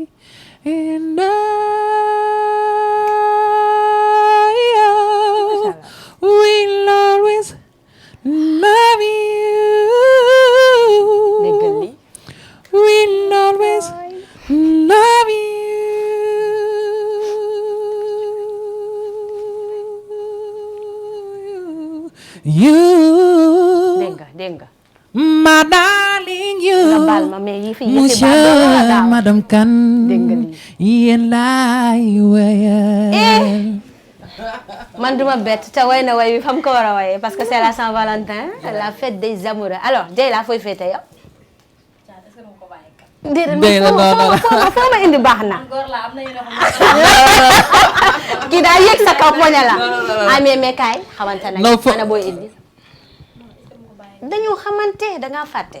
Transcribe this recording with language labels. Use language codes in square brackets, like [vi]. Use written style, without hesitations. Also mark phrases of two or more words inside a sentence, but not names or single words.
[en] And I will always love you. We'll always love you. [wo] Dégg nga. [en] My darling you. [wo] Nga baal ma mais yi fi Monsieur Madame Kane. Yéen laay wéyal. man duma bett te way na way wi fam ko war a waye [fr] parce que c'est la Saint-Valentin, la fête des amoureux. [wo] Alors Dieyla fooy féete yow. déedéet foo ma indi baax na. kii daa yëg sa kaw poña la. ah mais kaay xamante nañ. ana booy indi. dañu xamante da ngaa fàtte.